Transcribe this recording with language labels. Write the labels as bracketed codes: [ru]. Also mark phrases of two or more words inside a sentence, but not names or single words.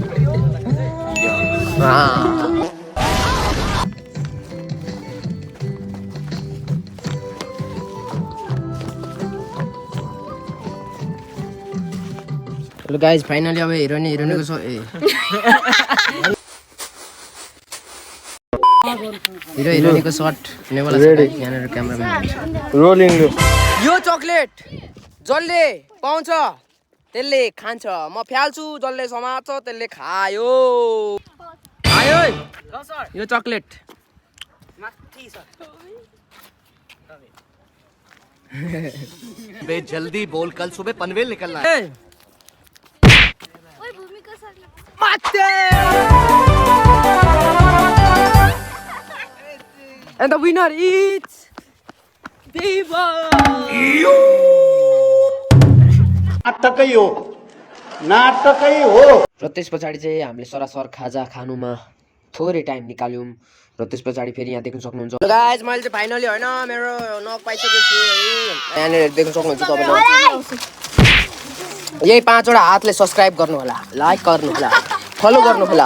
[en] hello guys [ne] फाइनली अब हिरोइनको हिरोइनको सर्ट हुनेवाला छ। यहाँनिर क्यामेराम्यान रोलिङ। यो चक्लेट जसले पाउँछ त्यसले खान्छ। म फ्याल्छु जसले समात्छ त्यसले खायो। आयो यो चक्लेट [hi] बे जल्दी बोल, कल सुबह पनवेल निकलना है। [ne] ओइ भूमिका सर [en] and the winner is Deva। [ne] नाटकै हो। र त्यस पछाडि चाहिँ हामीले सरासर खाजा खानुमा थोरै टाइम निकाल्यौँ। र त्यस पछाडि फेरि यहाँ देख्न सक्नुहुन्छ गाइज मैले चाहिँ फाइनली होइन मेरो नक पाइसकेको छु है। यहाँनिर देख्न सक्नुहुन्छ तपाईँले यही 5 वटा हातले सब्स्क्राइब गर्नु होला, लाइक गर्नु होला, फलो गर्नु होला।